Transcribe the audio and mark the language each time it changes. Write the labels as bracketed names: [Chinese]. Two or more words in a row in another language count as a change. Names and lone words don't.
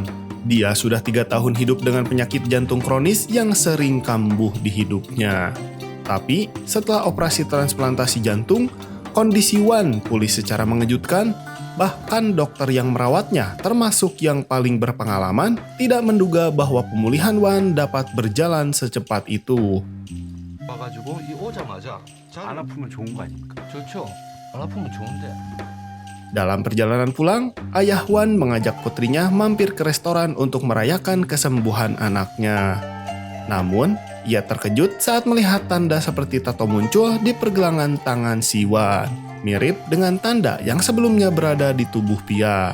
[Indonesian] Dia sudah 3 tahun hidup dengan penyakit jantung kronis yang sering kambuh di hidupnya. Tapi setelah operasi transplantasi jantung, kondisi Wan pulih secara mengejutkan. Bahkan dokter yang merawatnya, termasuk yang paling berpengalaman, tidak menduga bahwa pemulihan Wan dapat berjalan secepat itu. [Korean] 와가지고 이 오자마자 안 아프면 좋은 거 아닙니까? 좋죠. 안 아프면 좋은데. [Indonesian] Dalam perjalanan pulang, ayah Wan mengajak putrinya mampir ke restoran untuk merayakan kesembuhan anaknya. Namun, ia terkejut saat melihat tanda seperti tato muncul di pergelangan tangan si Wan, mirip dengan tanda yang sebelumnya berada di tubuh Pia.